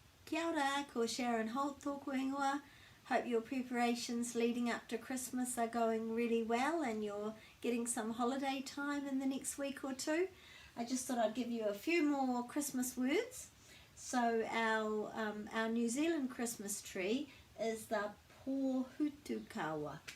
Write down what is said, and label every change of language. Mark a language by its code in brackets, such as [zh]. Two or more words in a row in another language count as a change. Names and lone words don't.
[mi] Kia ora, ko Sharon Holt tōku ingoa. [en] Hope your preparations leading up to Christmas are going really well and you're getting some holiday time in the next week or two. I just thought I'd give you a few more Christmas words. So our New Zealand Christmas tree is the pōhutukawa.